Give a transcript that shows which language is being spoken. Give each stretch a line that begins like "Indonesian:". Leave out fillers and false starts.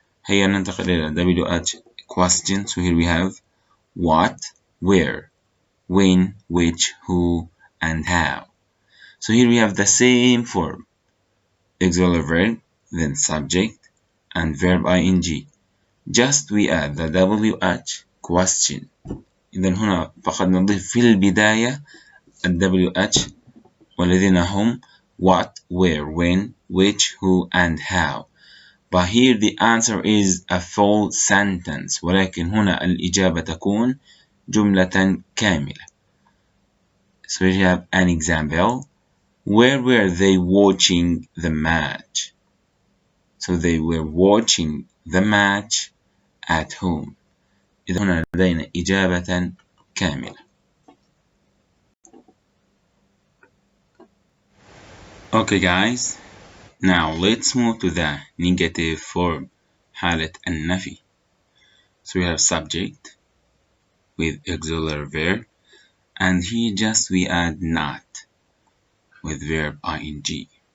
Arabic: هيا ننتقل إلى
English: W at question. So here we have what, where, when, which, who, and how. So here we have the same form, auxiliary verb, then subject, and verb ing. Just we add the W at question.
Arabic: إذن هنا فقط نضيف في البداية ال WH والذين هم
English: what, where, when, which, who, and how. But here the answer is a full sentence,
Arabic: ولكن هنا الإجابة تكون جملة كاملة.
English: So we have an example. Where were they watching the match? So they were watching the match at home.
Arabic: إذا هنا لدينا إجابة كاملة.
English: Okay guys, now let's move to the negative form,
Arabic: حالة النفي.
English: So we have subject with auxiliary verb, and here just we add not with verb ing.